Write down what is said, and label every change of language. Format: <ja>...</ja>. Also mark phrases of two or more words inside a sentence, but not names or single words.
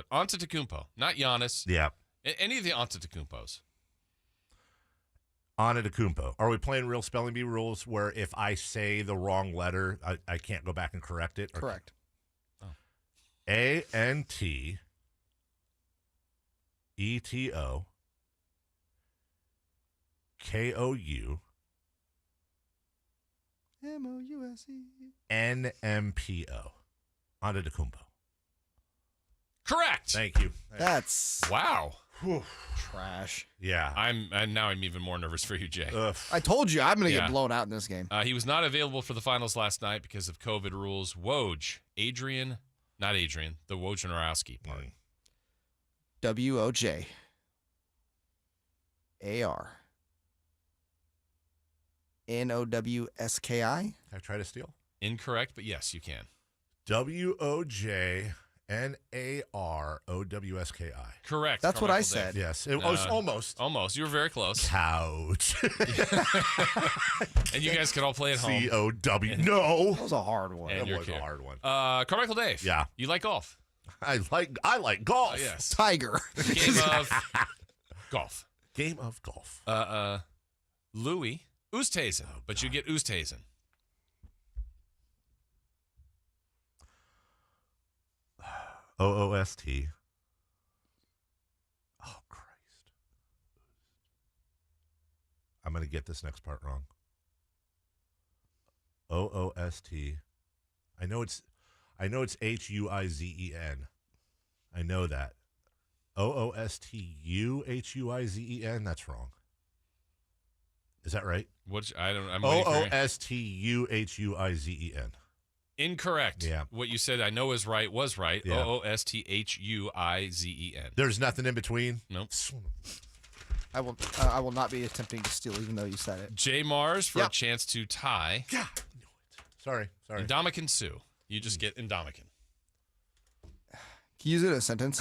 <en>But Antetokounmpo, not Giannis. Yeah. Any of the Antetokounmpos. Antetokounmpo. Are we playing real spelling bee rules where if I say the wrong letter, I can't go back and correct it? Correct. Antetokounmpo. M-O-U-S-E. NMPO. Antetokounmpo. Correct. Thank you. That's wow. Trash. Yeah. I'm even more nervous for you, Jay. I told you I'm going to get blown out in this game. He was not available for the finals last night because of COVID rules. Woj, not Adrian, the Wojnarowski part. W-O-J. A-R. N-O-W-S-K-I. Can I try to steal? Incorrect, but yes, you can. W-O-J-N-A-R-O-W-S-K-I. Correct. That's what I Carmichael said. Dave. Yes. It was almost. Almost. You were very close. Couch. And you guys can all play at home. C-O-W. No. That was a hard one. And That was a hard one. Carmichael Dave. Yeah. You like golf? I like golf. Yes. Tiger. Game of golf. Game of golf. Louis Oosthuizen, but you get Oosthuizen. O-O-S-T. Oh, Christ. I'm going to get this next part wrong. O-O-S-T. I know it's H-U-I-Z-E-N. I know that. O-O-S-T-U-H-U-I-Z-E-N. That's wrong. Is that right? I'm O-O-S-T-U-H-U-I-Z-E-N. Incorrect. Yeah. What you said I know was right. Yeah. O-O-S-T-H-U-I-Z-E-N. There's nothing in between? Nope. I will not be attempting to steal, even though you said it. J. Mars for a chance to tie. God, I knew it. Sorry. Indomitian Sue. You just get Indomitian. Can you use it in a sentence?</en>